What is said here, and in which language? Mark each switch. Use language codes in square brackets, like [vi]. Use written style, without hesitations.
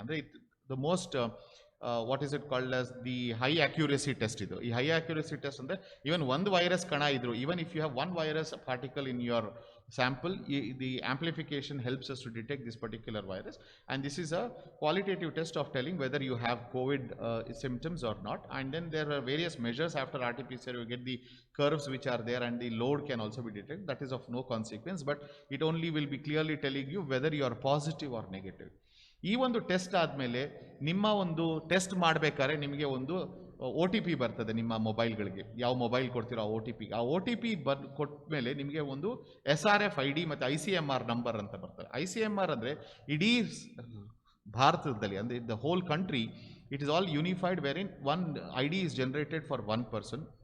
[en] ಅಂದರೆ the most what is it called as the high accuracy test [kn] ಇದು. ಈ high accuracy test ಅಂದರೆ even ಒಂದು ವೈರಸ್ ಕಣ ಇದ್ರು, [en] Even if you have one virus particle in your sample, the amplification helps us to detect this particular virus, and this is a qualitative test of telling whether you have COVID symptoms or not. And then there are various measures after RT-PCR. You get the curves which are there, and the load can also be detected. That is of no consequence, but it only will be clearly telling you whether you are positive or negative. [kn] ಈ ಒಂದು test ಆದಮೇಲೆ ನಿಮ್ಮ ಒಂದು test ಮಾಡಬೇಕಾದ್ರೆ ನಿಮಗೆ ಒಂದು OTP ಬರ್ತದೆ ನಿಮ್ಮ ಮೊಬೈಲ್ಗಳಿಗೆ. ಯಾವ ಮೊಬೈಲ್ ಕೊಡ್ತೀರೋ ಆ ಒ ಟಿ ಪಿ ಕೊಟ್ಟ ಮೇಲೆ ನಿಮಗೆ ಒಂದು SRF ID ಮತ್ತು ICMR ನಂಬರ್ ಅಂತ ಬರ್ತದೆ. [en] ICMR [kn] ಅಂದರೆ ಇಡೀ ಭಾರತದಲ್ಲಿ, ಅಂದರೆ [en] The whole country, it is all unified wherein one ID is generated for one person.